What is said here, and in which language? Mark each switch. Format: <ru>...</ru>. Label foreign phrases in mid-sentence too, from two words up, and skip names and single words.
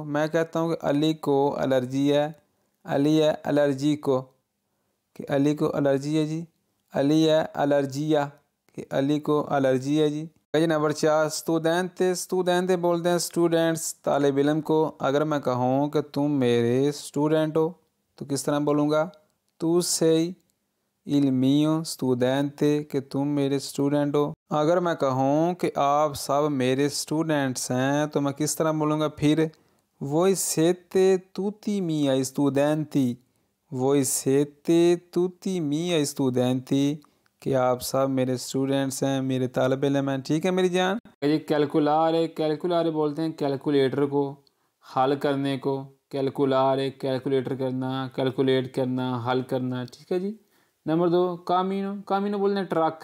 <hi>मैं कहता हूँ कि अली को एलर्जी है,</hi> <it>Ali ha allergia</it> <hi>को, कि अली को एलर्जी है जी।</hi> <it>Ali ha allergia,</it> <hi>कि अली को एलर्जी है जी। जी नंबर 4 स्टूडेंट, स्टूडेंट बोलते हैं स्टूडेंट्स, तालिब इल्म को। अगर मैं कहूँ कि तुम मेरे स्टूडेंट हो तो किस तरह बोलूँगा?</hi> <it>तू sei il mio studente,</it> <hi>कि तुम मेरे स्टूडेंट हो। अगर मैं कहूँ कि आप सब मेरे स्टूडेंट्स हैं तो मैं किस तरह बोलूँगा फिर?</hi> <it>Voi siete tutti miei studenti, voi siete tutti miei studenti,</it> <hi>कि आप सब मेरे स्टूडेंट्स हैं, मेरे तालिब इल्म हैं। ठीक है मेरी जान। ये कैलकुलारे, कैलकुलारे बोलते हैं कैलकुलेटर को, हल करने को। कैलकुलारे कैलकुलेटर करना, कैलकुलेट करना, हल करना। ठीक है जी। नंबर 2 कामीनो, कामीनो बोलते हैं ट्रक।</hi>